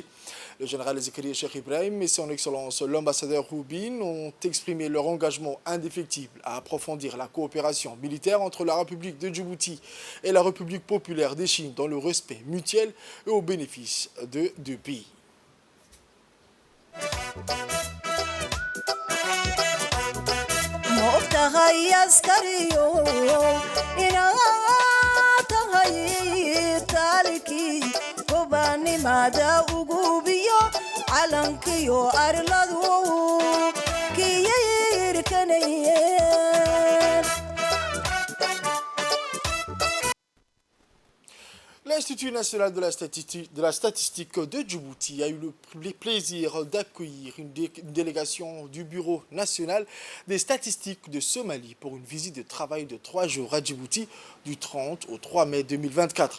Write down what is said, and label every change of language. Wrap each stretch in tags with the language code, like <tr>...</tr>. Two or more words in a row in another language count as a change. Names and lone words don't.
<fr>Le général Zekriya Cheikh Ibrahim et son Excellence l'ambassadeur Hu Bin ont exprimé leur engagement indéfectible à approfondir la coopération militaire entre la République de Djibouti et la République populaire de Chine dans le respect mutuel et au bénéfice de deux pays.</fr> <so>moogtahay askariyo inaad tahay taalikii gobaannimada ugu biyo calankiyo arladu kiyirkanayeen.</so> <fr>L'Institut national de la statistique de Djibouti a eu le plaisir d'accueillir une délégation du Bureau national des statistiques de Somalie pour une visite de travail de 3 jours à Djibouti du 30 au 3 mai 2024.</fr>